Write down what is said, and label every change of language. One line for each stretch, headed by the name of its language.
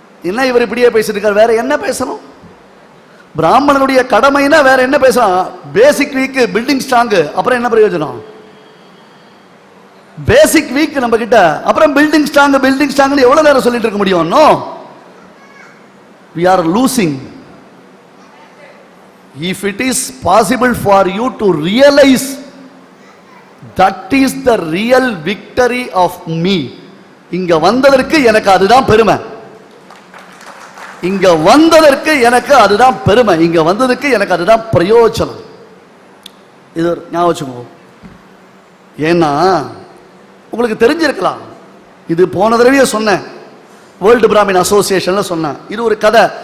Tamil: என்ன இவர் இப்படியே பேசிட்டு இருக்கார், வேற என்ன பேசணும்? பிராமணனுடைய கடமைனா வேற என்ன பேசலாம்? பேசிக் வீக், பில்டிங் ஸ்ட்ராங், அப்புறம் என்ன பிரயோஜனம்? பேசிக் வீக் நம்ம கிட்ட, அப்புறம் பில்டிங் ஸ்ட்ராங் எவ்வளவு நேரம் சொல்லிட்டு இருக்க முடியும்?
English: No, we are losing. If it is possible for you to realize that is the real victory of me,
Tamil: இங்க வந்ததற்கு எனக்கு அதுதான் பெருமை. இங்க வந்ததற்கு எனக்கு அதுதான் பெருமை. இங்க வந்ததுக்கு எனக்கு அதுதான் பிரயோஜனம். இது ஞாபகம் வச்சுக்கோ. ஏன்னா உங்களுக்கு தெரிஞ்சிருக்கலாம், இது போன தடவையே சொன்னேன், வேர்ல்டு பிராமின் அசோசியேஷன்ல சொன்னேன். இது ஒரு கதை.